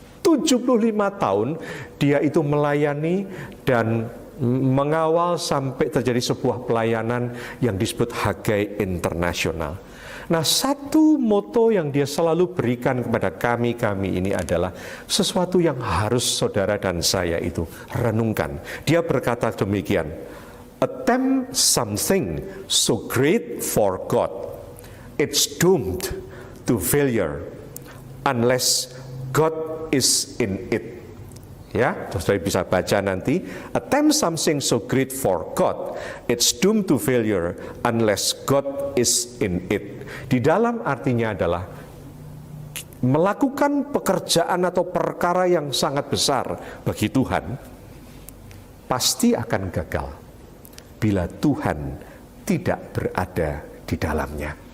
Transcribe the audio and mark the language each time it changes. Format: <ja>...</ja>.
<id>75 tahun dia itu melayani dan mengawal sampai terjadi sebuah pelayanan yang disebut Hagai Internasional. Nah, satu moto yang dia selalu berikan kepada kami ini adalah sesuatu yang harus saudara dan saya itu renungkan. Dia berkata demikian,</id> <en>attempt something so great for God, it's doomed to failure unless God is in it.</en> <id>Ya, saudara bisa baca nanti.</id> <en>Attempt something so great for God, it's doomed to failure unless God is in it.</en> <id>Di dalam artinya adalah melakukan pekerjaan atau perkara yang sangat besar bagi Tuhan pasti akan gagal bila Tuhan tidak berada di dalamnya.</id>